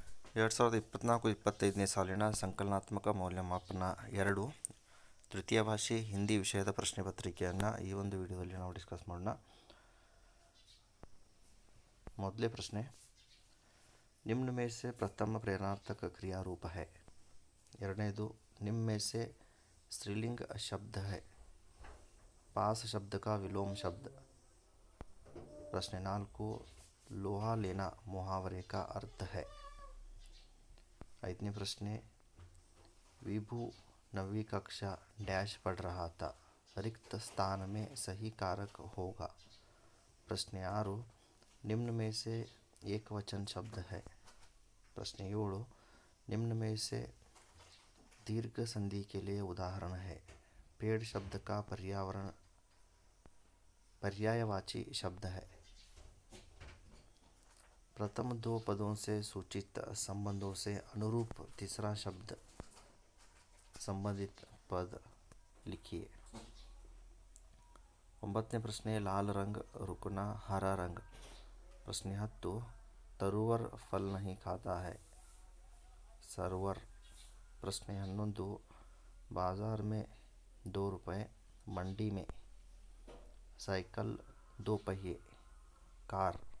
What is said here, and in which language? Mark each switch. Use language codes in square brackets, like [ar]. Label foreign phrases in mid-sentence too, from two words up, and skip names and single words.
[kn] 2024-25ನೇ ಸಾಲಿನ ಸಂಕಲನಾತ್ಮಕ ಮೌಲ್ಯಮಾಪನ 2 ತೃತೀಯ ಭಾಷೆ ಹಿಂದಿ ವಿಷಯದ ಪ್ರಶ್ನೆ ಪತ್ರಿಕೆಯನ್ನು ಈ ಒಂದು ವಿಡಿಯೋದಲ್ಲಿ ನಾವು ಡಿಸ್ಕಸ್ ಮಾಡೋಣ. ಮೊದಲೇ ಪ್ರಶ್ನೆ, [hi] निम्न में से प्रथम प्रेरणार्थक क्रिया रूप है. [kn] ಎರಡನೇದು, [hi] निम्न में से स्त्रीलिंग शब्द है. पास शब्द का विलोम शब्द. प्रश्न 4, लोहा लेना मुहावरे का अर्थ है. [kn] 5ನೇ ಪ್ರಶ್ನೆ, [hi] विभु 9वीं कक्षा डैश पढ़ रहा था. रिक्त स्थान में सही कारक होगा. प्रश्न 6, निम्न में से एक वचन शब्द है. प्रश्न 7, निम्न में से दीर्घ संधि के लिए उदाहरण है. पेड़ शब्द का पर्यायवाची शब्द है. प्रथम 2 पदों से सूचित संबंधों से अनुरूप तीसरा शब्द संबंधित पद लिखिए. [kn] 9ನೇ ಪ್ರಶ್ನೆ, [hi] लाल रंग रुकना हरा रंग. प्रश्न 10, तरुवर फल नहीं खाता है. सरवर. प्रश्न 11, बाजार में 2 रुपये, मंडी में. साइकिल 2 पहिए, कार.